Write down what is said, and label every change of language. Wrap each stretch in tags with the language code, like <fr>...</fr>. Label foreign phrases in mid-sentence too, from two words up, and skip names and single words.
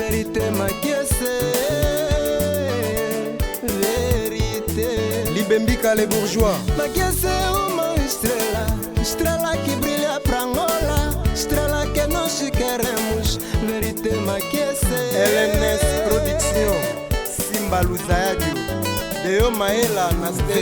<fr>vérité makiese, vérité.</fr> <ln>Libembika</ln> <fr>les bourgeois.</fr> <pt>Makiese uma estrela, estrela que brilha pra Angola, estrela que nós queremos,</pt> <fr>vérité makiese.</fr> <ln>LNS Production, Simba Luzayadio, Deo Maela na state.</ln>